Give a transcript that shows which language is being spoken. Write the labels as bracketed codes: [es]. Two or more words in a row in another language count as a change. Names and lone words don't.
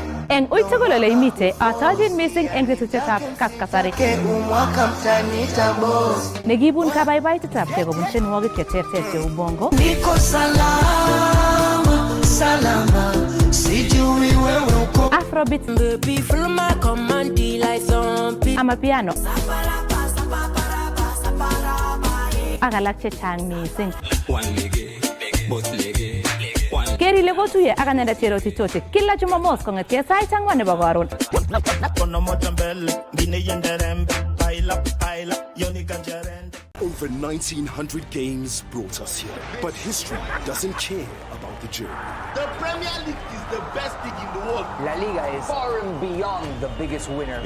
[kln] Eng uitugul ole imite atojin mising eng tetutyetab KASS kasari. Nekibun kabaibaitetabkei kobun tienwogik cheterter cheu bongo. [sw] Niko salama, salama, sijui wewe uko. [en] Afrobeat, baby feel my command like zombie. Amapiano. [kln] Ak alak chechang mising. Keri le kotuye ak anendet Cheroti Toche [sw] kila Jumamos [kln] kong'etie sait 4 nebo karon. [en] Over 1900 games brought us here, but history doesn't care about the journey. The Premier League is the best league in the world. La Liga is far and beyond the biggest winner.